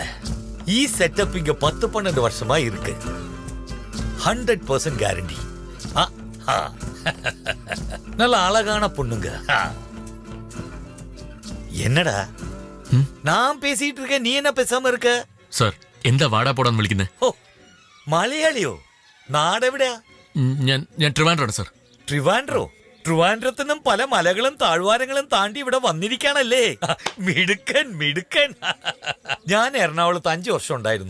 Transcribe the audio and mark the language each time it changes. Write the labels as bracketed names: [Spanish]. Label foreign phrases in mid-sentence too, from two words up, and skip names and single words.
[Tamil] ஈ செட்டப் இங்க 10-12 வருஷமா இருக்கு. 100% கேரண்டி. நல்ல அழகான பொண்ணுங்க. என்னடா நான் பேசிட்டு இருக்கேன், நீ என்ன பேசாம இருக்க? [Malayalam] സാർ, എന്താ വാടാ പോടാന്ന് വിളിക്കുന്നത്? ഓ, മലയാളിയോ? നാടെവിടെയാ? ഞാൻ ട്രിവാൻഡ്രാണ് സാർ. ട്രിവാൻഡ്രോ? ട്രിവാൻഡ്രത്തിനും പല മലകളും താഴ്വാരങ്ങളും താണ്ടി ഇവിടെ വന്നിരിക്കാണല്ലേ? മിടുക്കൻ മിടുക്കൻ. ഞാൻ എറണാകുളത്ത് 5 വർഷം ഉണ്ടായിരുന്നു.